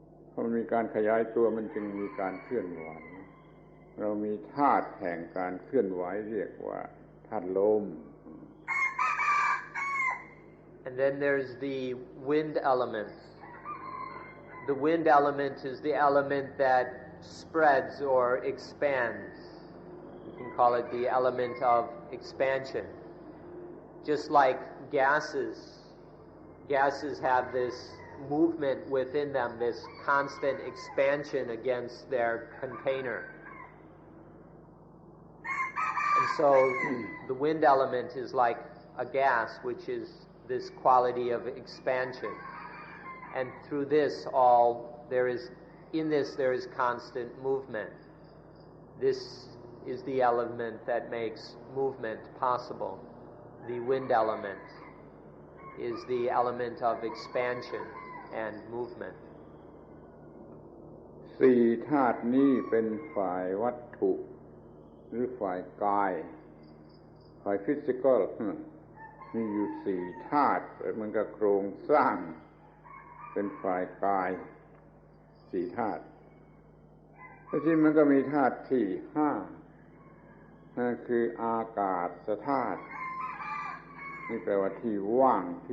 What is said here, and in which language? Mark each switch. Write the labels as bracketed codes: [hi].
[th] เพราะมันมีการขยายตัวมันจึงมีการเคลื่อนไหวเรามีธาตุแห่งการเคลื่อนไหวเรียกว่าธาตุลม [en] And then there's the wind element. The wind element is the element that spreads or expands. You can call it the element of expansion. Just like gases have this movement within them, this constant expansion against their container. And so the wind element is like a gas, which is this quality of expansion. And through this there is constant movement. This is the element that makes movement possible. The wind element is the element of expansion and movement. [th] สี่ธาตุนี้เป็นฝ่ายวัตถุหรือฝ่ายกายฝ่ายฟิสิกอลมีอยู่สี่ธาตุมันก็โครงสร้างเป็นฝ่ายกายสี่ธาตุแล้วที่มันก็มีธาตุที่ห้านั่นคืออากาศธาตุนี่แปลว่าที่ว่าง